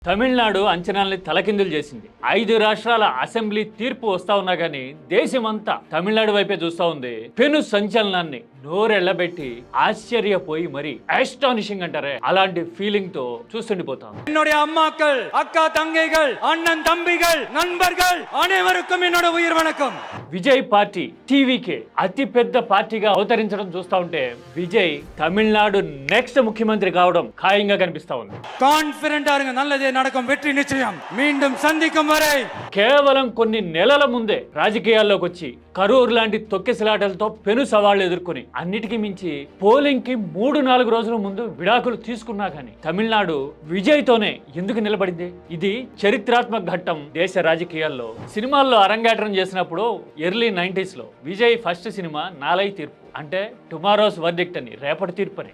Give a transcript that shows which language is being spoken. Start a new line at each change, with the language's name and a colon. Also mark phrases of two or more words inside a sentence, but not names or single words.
Telugu: తమిళనాడు అంచనాల్ని తలకిందులు చేసింది. 5 రాష్ట్రాల అసెంబ్లీ తీర్పు వస్తా ఉన్నా గానీ దేశమంతా తమిళనాడు వైపే చూస్తా ఉంది. పెను సంచలనాన్ని నోరెళ్లబెట్టి ఆశ్చర్యపోయి మరి ఆస్టానిషింగ్ అంటారే అలాంటి ఫీలింగ్ తో చూస్తుండిపోతాం.
Tamil: என்னுடைய அம்மாக்கள், அக்கா தங்கைகள், அண்ணன் தம்பிகள், நண்பர்கள் அனைவருக்கும் என்னோட உயிர் வணக்கம்.
Telugu: విజయ్ పార్టీ టీవీకే అతి పెద్ద పార్టీగా అవతరించడం చూస్తా ఉంటే విజయ్ తమిళనాడు నెక్స్ట్ ముఖ్యమంత్రి కావడం ఖాయంగా కనిపిస్తా ఉంది.
Tamil: కాన్ఫిడెంట్ இருங்க, நல்லதே நடக்கும், வெற்றி நிச்சயம். மீண்டும் சந்திக்கும் வரை.
Telugu: కేవలం కొన్ని నెలల ముందే రాజకీయాల్లోకి వచ్చి కరూర్ లాంటి తొక్కిసలాటలతో పెను సవాళ్లు ఎదుర్కొని అన్నిటికీ మించి పోలింగ్ కి 3-4 రోజుల ముందు విడాకులు తీసుకున్నా కానీ తమిళనాడు విజయ్ తోనే ఎందుకు నిలబడింది? ఇది చరిత్రాత్మక ఘట్టం దేశ రాజకీయాల్లో. సినిమాల్లో అరంగేట్రం చేసినప్పుడు ఎర్లీ 90s లో విజయ్ ఫస్ట్ సినిమా నాలై తీర్పు, అంటే
English: tomorrow's verdict
Telugu: అని, రేపటి తీర్పు అని.